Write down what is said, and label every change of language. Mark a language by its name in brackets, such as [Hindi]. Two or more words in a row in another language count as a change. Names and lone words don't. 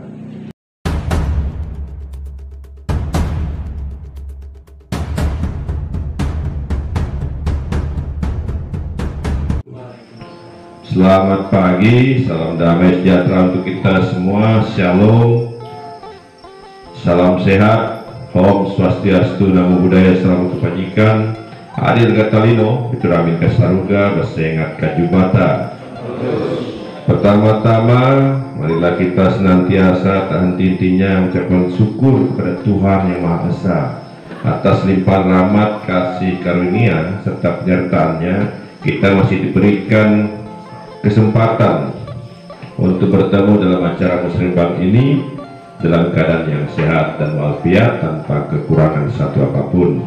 [Indonesian] Selamat pagi, salam damai sejahtera untuk kita semua. Shalom, salam sehat, [Sanskrit] ॐ स्वस्ति अस्तु, [Pali] Namo Buddhaya, [Indonesian] Salam Kebajikan, [Kendayan] Adil Gatalino, Pituramin Kasaruga, Basengat Kajubata. [Indonesian] Pertama-tama, marilah kita senantiasa tak henti-hentinya mengucapkan syukur kepada Tuhan Yang Maha Esa atas limpahan rahmat, kasih karunia serta penyertaannya. Kita masih diberikan kesempatan untuk bertemu dalam acara musrenbang ini dalam keadaan yang sehat dan walafiat tanpa kekurangan satu apapun.